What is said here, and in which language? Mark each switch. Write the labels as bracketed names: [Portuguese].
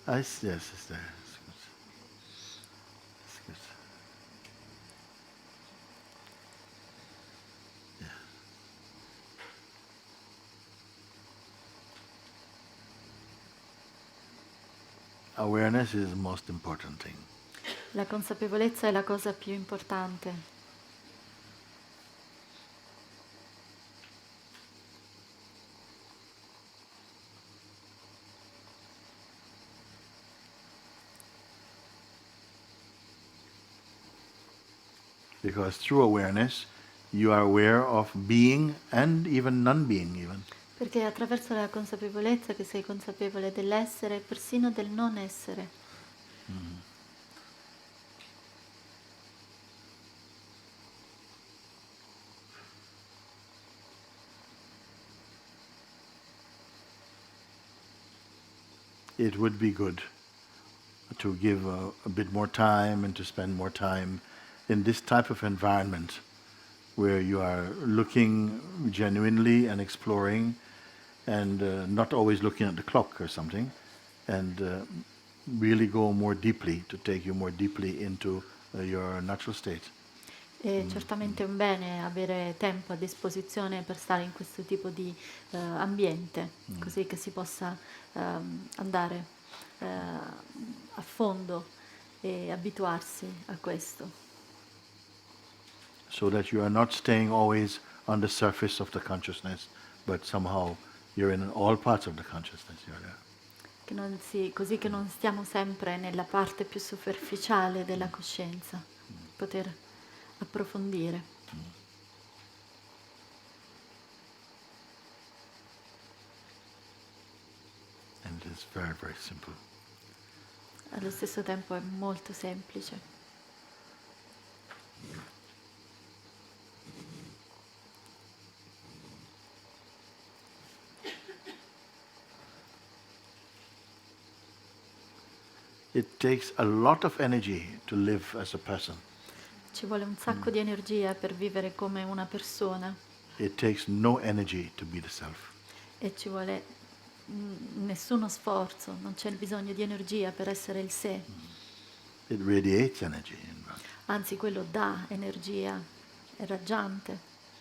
[English] Yes, it's there. It's good. It's good. Yeah. Awareness is the most important thing. [Italian] La consapevolezza è la cosa più importante. [English] Because through awareness, you are aware of being and even non-being even. [Italian] Perché è attraverso la consapevolezza che sei consapevole dell'essere e persino del non essere. [English] It would be good to give a bit more time and to spend more time in this type of environment where you are looking genuinely and exploring and not always looking at the clock or something, and really go more deeply, to take you more deeply into your natural state. [Italian] E certamente è un bene avere tempo a disposizione per stare in questo tipo di ambiente, così che si possa andare a fondo e abituarsi a questo, [English] So that you are not staying always on the surface of the consciousness, but somehow you're in all parts of the consciousness. You're there. [Italian] così che non stiamo sempre nella parte più superficiale della coscienza, poter approfondire. [English] And it's very, very simple. [Italian] Allo stesso tempo è molto semplice. [English] It takes a lot of energy to live as a person. [Italian] Ci vuole un sacco di energia per vivere come una persona [English] It takes no energy to be the self. [Italian] e ci vuole nessuno sforzo, non c'è bisogno di energia per essere il sé, [English] It radiates energy. [Italian] anzi quello dà energia, è raggiante.